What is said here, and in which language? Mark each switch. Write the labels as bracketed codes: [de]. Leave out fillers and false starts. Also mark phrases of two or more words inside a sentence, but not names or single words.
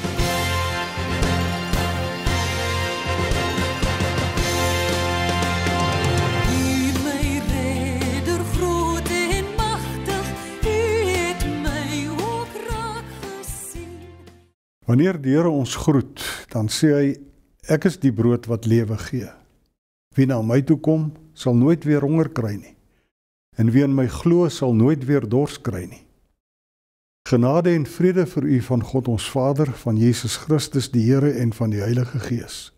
[nl] U mijn redder groot en machtig, u het mij ook raak gezien. [af] Wanneer die Here ons groet, dan sê hy, ek is die brood wat lewe gee. Wie na my toe kom, sal nooit weer honger kry nie. En wie in my glo, sal nooit weer dors kry nie. Genade en vrede vir u van God ons Vader, van Jesus Christus die Here en van die Heilige Gees.